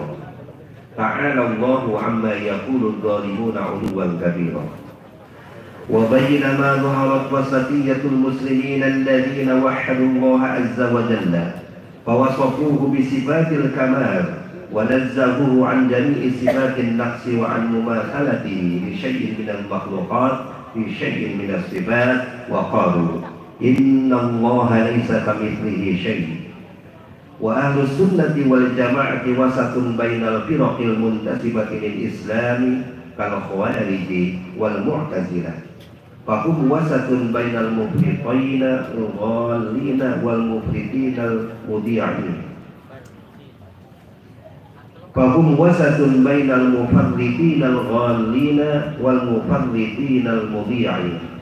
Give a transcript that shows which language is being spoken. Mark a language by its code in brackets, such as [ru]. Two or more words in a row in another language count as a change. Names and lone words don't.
[ar] تعالى الله عما يقول الظالمون علوا كبيرا. وبين ما ظهرت وسطية المسلمين الذين وحدوا الله عز وجل فوصفوه بصفات الكمال ونزهوه عن جميع صفات النقص وعن مماثلته لشيء من المخلوقات في شيء من الصفات وقالوا إن الله ليس كمثله شيء'. وأهل السنة والجماعة وسط بين الفرق المنتسبة للإسلام كالخوارج والمعتزلة. فهم وسط بين المفرطين الغالين والمفرطين المضيعين. فهم وسط بين المفرطين الغالين والمفرطين المضيعين.